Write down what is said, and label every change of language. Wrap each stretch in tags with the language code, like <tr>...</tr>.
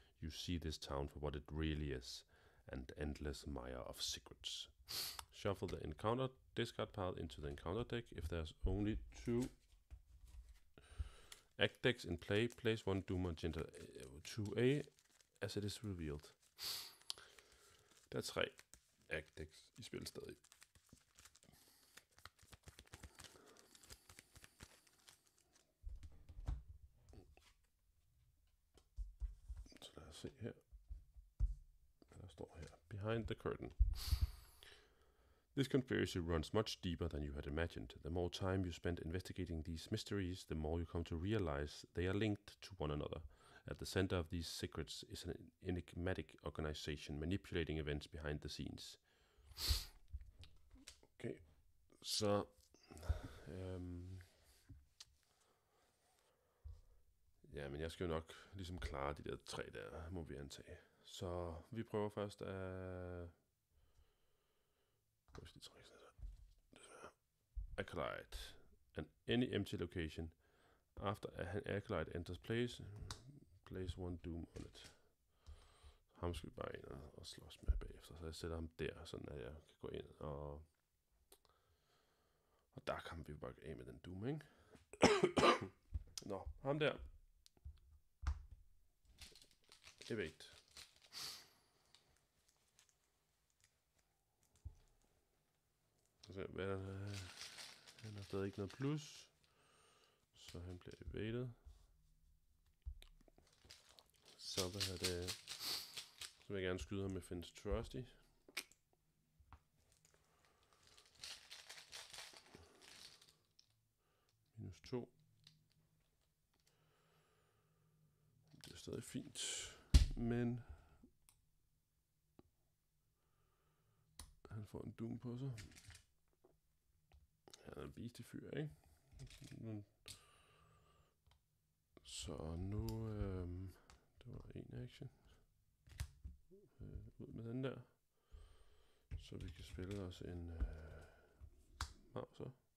<en>You see this town for what it really is, an endless mire of secrets. Shuffle the encounter discard pile into the encounter deck. If there's only 2 act decks in play, place 1 Doom Magenta 2A as it is revealed.</en> <da>Der er 3 act decks i spil stadig. Så lad os se her. Der står her. Behind the curtain.</da> <en>This conspiracy runs much deeper than you had imagined. The more time you spend investigating these mysteries, the more you come to realize they are linked to one another. At the center of these secrets is an enigmatic organization manipulating events behind the scenes.</en> <da>Okay, så Ja, men jeg skal jo nok ligesom klare de der 3 der, må vi antage. Så vi prøver først at... Hvor skal de trække sådan der?</da> <en>Acolyte. And any empty location. After an acolyte enters place one doom on it.</en> <da>Ham skal vi bare ind og slås med bagefter. Så jeg sætter ham der, sådan at jeg kan gå ind og der kan vi bare af med den doom, ikke? Nå, ham der.</da> <en>Evade.</en> <da>Så hvad er der? Han har stadig ikke noget plus. Så han bliver evaded. Så hvad er det? Så vil jeg gerne skyde ham med Finn's Trusty. -2. Det er stadig fint. Men han får en doom på sig. Han er en beastie fyr, ikke? Så nu... det var en action. Ud med den der. Så vi kan spille os en Mauser.</da>